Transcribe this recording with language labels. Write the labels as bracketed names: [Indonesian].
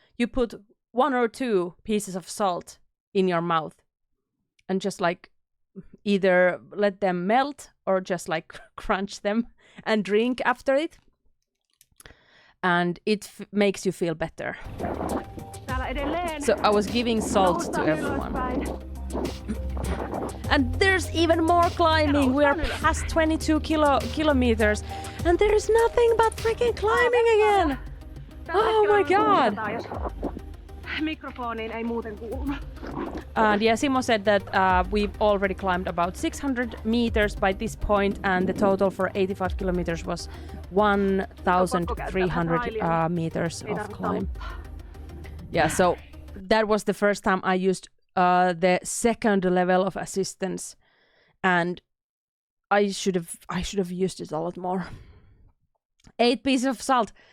[English] You put 1 or 2 pieces of salt in your mouth and just like either let them melt or just like crunch them and drink after it, and it makes you feel better. So I was giving salt to everyone. And there's even more climbing. We are past 22 kilometers, and there's nothing but freaking climbing again. Oh my god. [Finnish] Mikrofoniin ei muuten kuulu. [English] And yeah, Simo said that we've already climbed about 600 meters by this point, and the total for 85 kilometers was 1,300 meters of climb. Yeah, so that was the first time I used the second level of assistance, and I should have used it a lot more. 8 pieces of salt.